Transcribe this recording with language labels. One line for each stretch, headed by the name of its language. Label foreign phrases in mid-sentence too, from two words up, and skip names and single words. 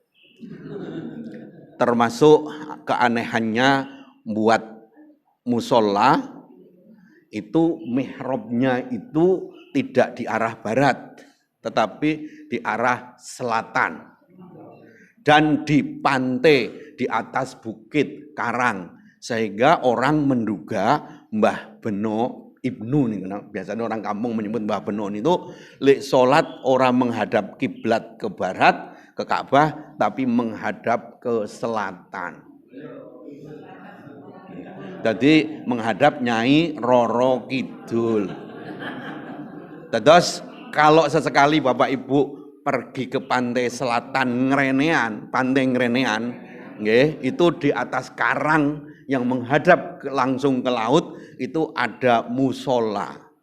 Indonesian: Termasuk keanehannya buat musola itu mihrabnya itu tidak di arah barat, tetapi di arah selatan. Dan di pantai, di atas bukit karang. Sehingga orang menduga Mbah Beno Ibnu nih, biasanya orang kampung menyebut Mbah Beno itu lek salat orang menghadap kiblat ke barat, ke Ka'bah, tapi menghadap ke selatan. Jadi menghadap Nyai Roro Kidul. Terus kalau sesekali Bapak Ibu pergi ke pantai selatan Ngrenean, pantai Ngrenean, nggih, itu di atas karang yang menghadap langsung ke laut itu ada musola.